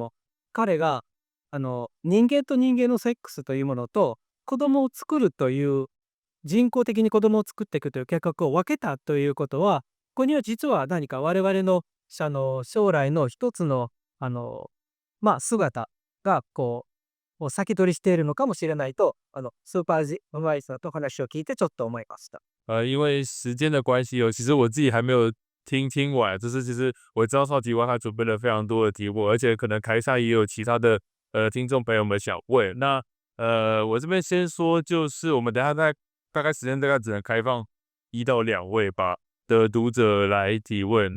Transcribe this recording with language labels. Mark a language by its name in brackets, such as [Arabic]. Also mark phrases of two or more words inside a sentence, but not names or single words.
[Japanese] も、彼が、人間と人間のセックスというものと、子供を作るという、人工的に子供を作っていくという計画を分けたということは、ここには実は何か我々の、将来の一つの、姿が、先取りしているのかもしれないと、スーパージマイさんと話を聞いてちょっと思いました。 [Chinese] 因为时间的关系其实我自己还没有听完，就是其实我知道超级蛙他准备了非常多的题目，而且可能台上也有其他的听众朋友们想问。那我这边先说，就是我们等一下大概时间大概只能开放1到2位吧的读者来提问。